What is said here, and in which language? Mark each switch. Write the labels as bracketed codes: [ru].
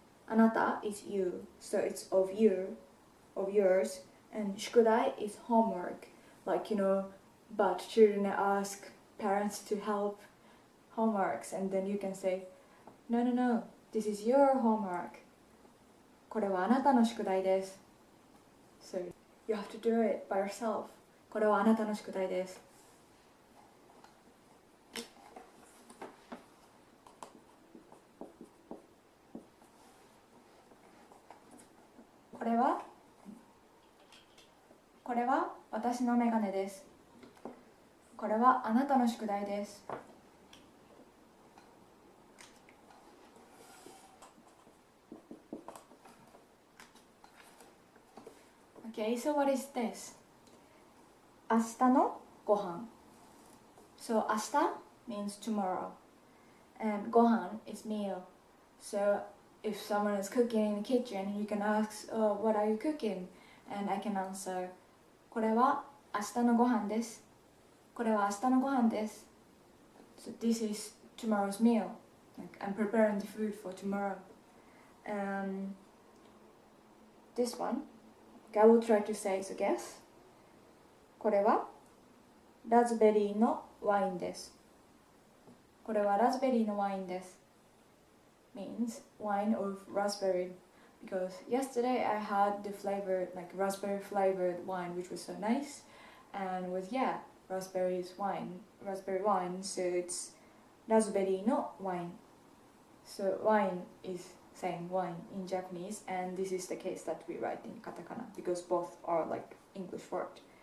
[en] Anata is you, so it's of you, of yours, and shukudai is homework. Like, but children ask parents to help homeworks, and then you can say, no, this is your homework. [ja] これはあなたの宿題です。 [en] So you have to do it by yourself. [ja] これはあなたの宿題です。これは私のメガネです。これはあなたの宿題です。 [en] Okay, so what is this? [ja] 明日のご飯。 [en] So 明日 means tomorrow, and ご飯 is meal. So if someone is cooking in the kitchen, you can ask, "Oh, what are you cooking?" And I can answer, [ja] これは明日のご飯です。これは明日のご飯です。 [en] So this is tomorrow's meal. Like I'm preparing the food for tomorrow. This one, I will try to say, so guess. [ja] これはラズベリーのワインです。これはラズベリーのワインです。 [en] Means wine of raspberry, because yesterday I had the flavored, like raspberry flavored wine, which was so nice, and was raspberry wine, so it's raspberry no wine. So wine is saying wine in Japanese, and this is the case that we write in katakana, because both are like English word.